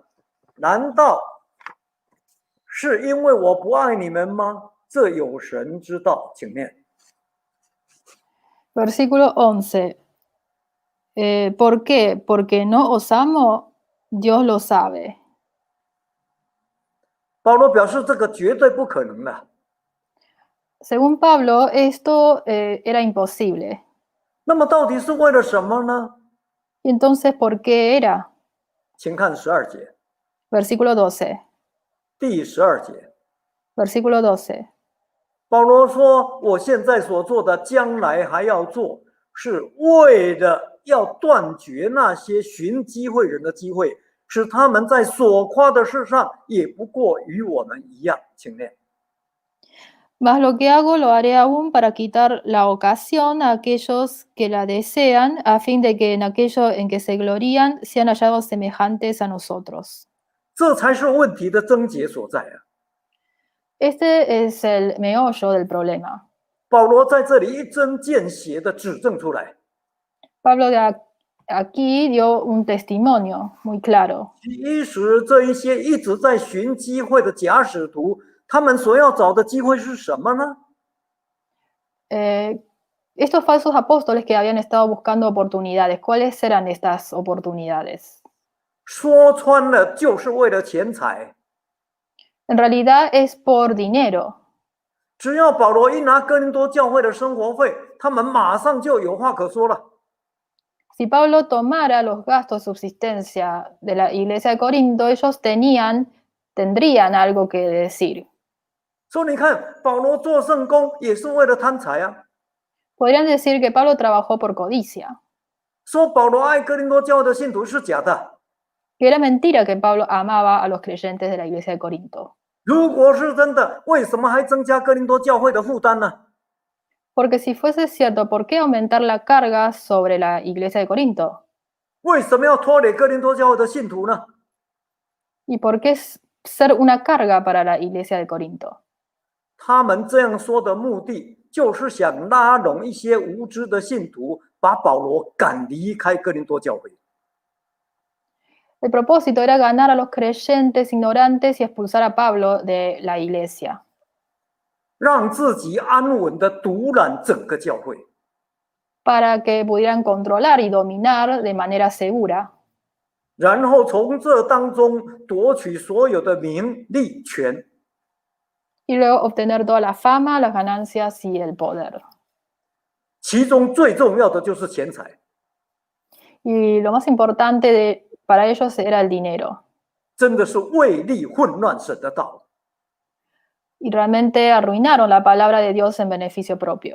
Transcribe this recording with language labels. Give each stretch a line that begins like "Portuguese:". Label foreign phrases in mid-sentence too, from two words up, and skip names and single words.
Chinese: 难道是因为我不爱你们吗？这有神知道。请念。
Spanish: Versículo 11. ¿Por qué? Porque no os amo, Dios lo sabe.
Chinese: 保罗表示这个绝对不可能的。
Spanish: Según Pablo, esto era imposible.
Chinese: 那么到底是为了什么呢？
Spanish: ¿Y entonces por qué era?
Chinese: 请看12节。
Spanish: Versículo 12.
Chinese: 第12节。
Spanish: Versículo 12.
Chinese: 保罗说：“我现在所做的，将来还要做，是为了要断绝那些寻机会人的机会，使他们在所夸的事上也不过与我们一样。” 请念。
Spanish: Mas lo que hago lo haré aún para quitar la ocasión a aquellos que la desean, a fin de que en aquello en que se glorían sean hallados semejantes a nosotros.
Chinese: 这才是问题的症结所在啊！
Spanish: Este es el meollo del problema.
Chinese: 保罗在这里一针见血的指证出来。
Spanish: Pablo aquí dio un testimonio muy claro.
Chinese: 其实这一些一直在寻机会的假使徒，他们所要找的机会是什么呢？
Spanish: Estos falsos apóstoles que habían estado buscando oportunidades, ¿cuáles eran estas oportunidades?
Chinese: 说穿了，就是为了钱财。
Spanish: En realidad es por dinero.
Chinese: 只要保罗一拿哥林多教会的生活费，他们马上就有话可说了。
Spanish: Si Pablo tomara los gastos de subsistencia de la iglesia de Corinto, ellos tendrían algo que decir.
Chinese: 说你看，保罗做圣工也是为了贪财啊。
Spanish: Podrían decir que Pablo trabajó por codicia,
Chinese: 说保罗爱哥林多教会的信徒是假的。
Spanish: que era mentira que Pablo amaba a los creyentes de la iglesia de Corinto.
Chinese: 如果是真的，为什么还增加哥林多教会的负担呢？
Spanish: Porque si fuese cierto, ¿por qué aumentar la carga sobre la iglesia de Corinto?
Chinese: 为什么要拖累哥林多教会的信徒呢？
Spanish: ¿Y por qué ser una carga para la iglesia de Corinto.
Chinese: 他们这样说的目的，就是想拉拢一些无知的信徒，把保罗赶离开哥林多教会。
Spanish: El propósito era ganar a los creyentes ignorantes y expulsar a Pablo de la iglesia,
Chinese: 让自己安稳地独揽整个教会。
Spanish: para que pudieran controlar y dominar de manera segura,
Chinese: 然后从这当中夺取所有的名利权。
Spanish: y luego obtener toda la fama, las ganancias y el poder.
Chinese: 其中最重要的就是钱财，
Spanish: Y lo más importante para ellos era el dinero.
Chinese: 真的是为利混乱神的道。
Spanish: Y realmente arruinaron la palabra de Dios en beneficio propio.